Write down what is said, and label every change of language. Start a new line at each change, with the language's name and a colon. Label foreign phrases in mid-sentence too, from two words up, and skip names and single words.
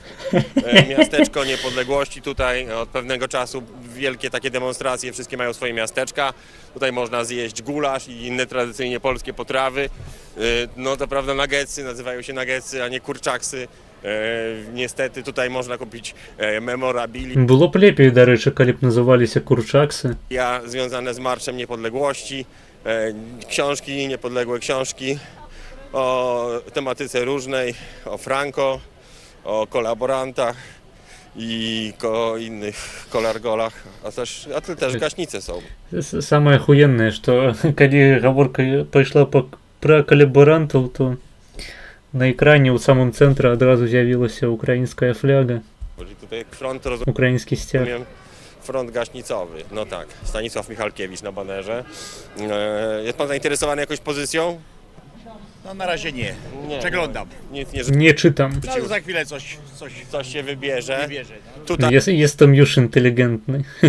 Polish: Miasteczko Niepodległości, tutaj od pewnego czasu wielkie takie demonstracje, wszystkie mają swoje miasteczka. Tutaj można zjeść gulasz i inne tradycyjnie polskie potrawy. No to prawda, nuggetsy nazywają się nuggetsy, a nie kurczaksy. Niestety tutaj można kupić memorabilia
Belarusian: Było б лепей, дарэчы, калі б называліся курчаксы.
Polish: związane z Marszem Niepodległości, książki, niepodległe książki o tematyce różnej, o Franco, o kolaborantach i innych kolargolach, a też gaśnice są.
Belarusian: Самае ахуеннае, што калі гаворка пайшла пра калабарантаў, то на экране ў самым цэнтры адразу з'явілася украінская фляга,
Polish: Czyli tutaj front,
Belarusian: украінскі сцяг.
Polish: rozumiem, front gaśnicowy. No tak, Stanisław Michalkiewicz na banerze. Jest pan zainteresowany jakąś pozycją? No na razie nie. Nie. Przeglądam. Nic nie Nie czytam. No, za chwilę coś się wybierze. wybierze. Tutaj Jestem już inteligentny.